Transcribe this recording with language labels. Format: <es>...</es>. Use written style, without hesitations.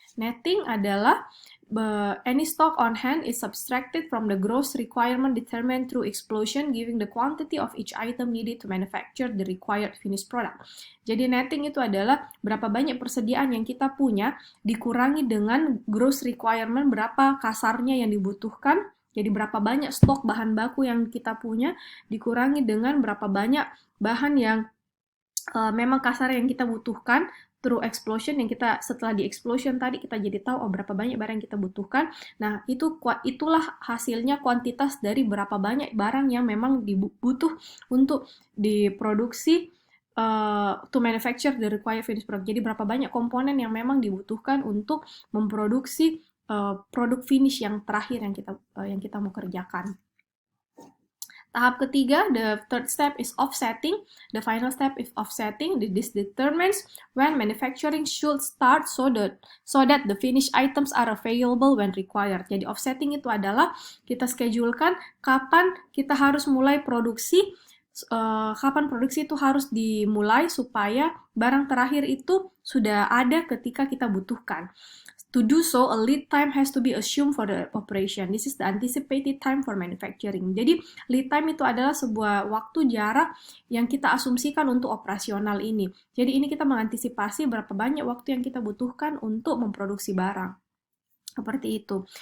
<en>Netting</en> <id>adalah</id> <en>any stock on hand is subtracted from the gross requirement determined through explosion, giving the quantity of each item needed to manufacture the required finished product.</en> <id>Jadi netting itu adalah berapa banyak persediaan yang kita punya dikurangi dengan gross requirement, berapa kasarnya yang dibutuhkan. Jadi berapa banyak stok bahan baku yang kita punya dikurangi dengan berapa banyak bahan yang memang kasar yang kita butuhkan</id> <en>through explosion,</en> <id>yang kita setelah di explosion tadi kita jadi tahu berapa banyak barang yang kita butuhkan. Nah, itulah hasilnya kuantitas dari berapa banyak barang yang memang dibutuh untuk diproduksi</id> <en>to manufacture the required finished product.</en> <id>Jadi berapa banyak komponen yang memang dibutuhkan untuk memproduksi produk finish yang terakhir yang kita mau kerjakan. Tahap ketiga,</id> <en>the third step is offsetting. The final step is offsetting. This determines when manufacturing should start so that the finished items are available when required.</en> <id>Jadi offsetting itu adalah kita schedulekan kapan kita harus mulai produksi, kapan produksi itu harus dimulai supaya barang terakhir itu sudah ada ketika kita butuhkan.</id> <en>To do so, a lead time has to be assumed for the operation. This is the anticipated time for manufacturing.</en> <id>Jadi, lead time itu adalah sebuah waktu jarak yang kita asumsikan untuk operasional ini. Jadi, ini kita mengantisipasi berapa banyak waktu yang kita butuhkan untuk memproduksi barang. Seperti itu.</id>